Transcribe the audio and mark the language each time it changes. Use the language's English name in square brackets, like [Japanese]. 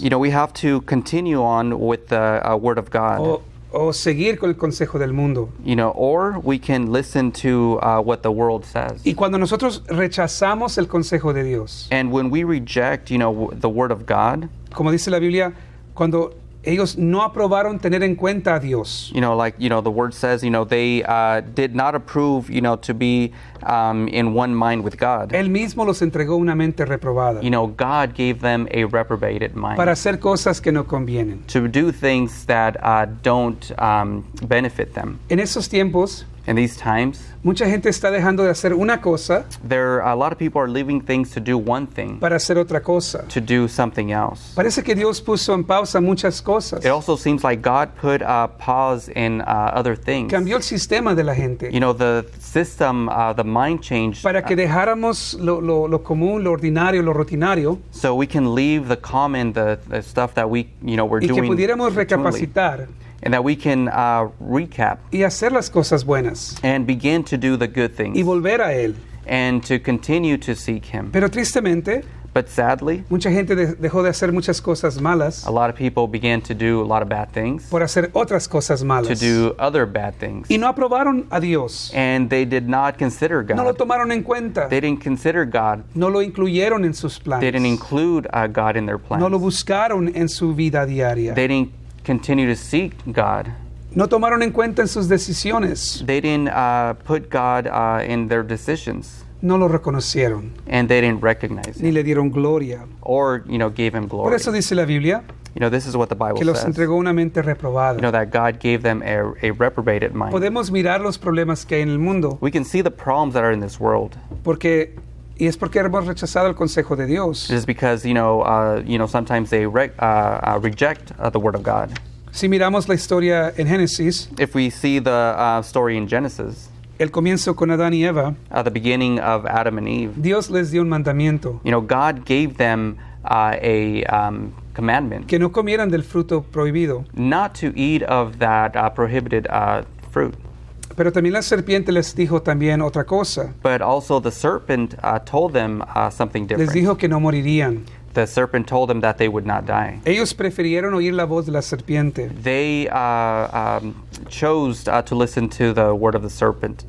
[English] We have to continue on with the Word of God, [Spanish] o seguir con el consejo del mundo. [English] or we can listen to what the world says. [Spanish] Y cuando nosotros rechazamos el consejo de Dios, [English] And when we reject, the Word of God, [Spanish] como dice la Biblia, cuando ellos no aprobaron tener en cuenta a Dios, [English] the Word says, they did not approve, to be in one mind with God. [Spanish] Él mismo los entregó una mente reprobada [English] God gave them a reprobated mind [Spanish] para hacer cosas que no convienen. [English] to do things that don't benefit them. [Spanish] En esos tiempos, [English] In these times, [Spanish] mucha gente está dejando de hacer una cosa [English] a lot of people are leaving things to do one thing, [Spanish] para hacer otra cosa. [English] to do something else. [Spanish] Parece que Dios puso en pausa muchas cosas. [English] It also seems like God put a pause in other things. [Spanish] Cambió el sistema de la gente [English] The system, the mind changed, [Spanish] para que dejáramos lo común, lo ordinario, lo rutinario, [English] so we can leave the common, the stuff that we're [Spanish] y que [English] doing [Spanish] pudiéramos [English] routinely, [Spanish] recapacitar [English] and that we can recap [Spanish] y hacer las cosas buenas [English] and begin to do the good things [Spanish] y volver a Él. [English] and to continue to seek Him. [Spanish] Pero tristemente, [English] But sadly, [Spanish] mucha gente dejó de hacer muchas cosas malas [English] a lot of people began to do a lot of bad things, [Spanish] por hacer otras cosas [English] to [Spanish] malas. [English] do other bad things, [Spanish] Y no aprobaron a Dios. [English] and they did not consider [Spanish] No lo [English] God. [Spanish] tomaron en cuenta. [English] They didn't consider God. [Spanish] No lo incluyeron en sus [English] They didn't [Spanish] planes. [English] include God in their [Spanish] No lo [English] plans. [Spanish] buscaron en su vida diaria. [English] They didn't continue to seek God. [Spanish] No tomaron en cuenta en sus decisiones. [English] They didn't put God in their decisions, [Spanish] No lo reconocieron, [English] and they didn't recognize [Spanish] ni [English] Him [Spanish] le dieron gloria. [English] or gave Him [Spanish] Por [English] glory. [Spanish] eso dice la Biblia [English] This is what the Bible [Spanish] que los [English] says. [Spanish] entregó una mente reprobada. [English] That God gave them a reprobated mind. [Spanish] Podemos mirar los problemas que hay en el mundo, [English] We can see the problems that are in this world. [Spanish] y es porque hemos rechazado el consejo de Dios. [English] Just because sometimes they reject the Word of God. [Spanish] Si miramos la historia en Génesis, [English] If we see the story in Genesis, [Spanish] el comienzo con Adán y Eva, [English] the beginning of Adam and Eve, [Spanish] Dios les dio un mandamiento, [English] God gave them a commandment [Spanish] que no comieran del fruto prohibido. [English] not to eat of that prohibited fruit. [Spanish] Pero también la serpiente les dijo también otra cosa. [English] But also the serpent told them something [Spanish] Les [English] different. [Spanish] dijo que no morirían. [English] The serpent told them that they would not die. [Spanish] Ellos prefirieron oír la voz de la serpiente. [English] They chose to listen to the word of the serpent.